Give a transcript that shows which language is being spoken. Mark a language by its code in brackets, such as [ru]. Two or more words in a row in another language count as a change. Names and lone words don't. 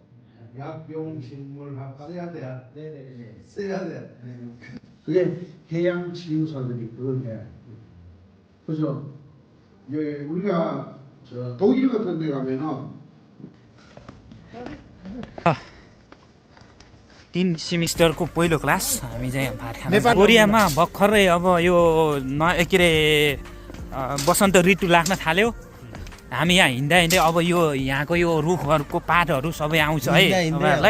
[ko] 약용식물학 써야 돼. 네네. 써야 돼. 그게 해양 치유사들이 그걸 해. 그죠? 이제 우리가 저 독일 같은 데 가면은 [ne] 3 सेमिस्टरको पहिलो क्लास हामी चाहिँ भात खान कोरियामा भर्खरै अब यो के अरे वसन्त ऋतु लाग्न थाल्यो। हामी यहाँ हिँड्दा हिँड्दै अब यो यहाँको यो रुखहरूको पातहरू सबै आउँछ है तपाईँहरूलाई।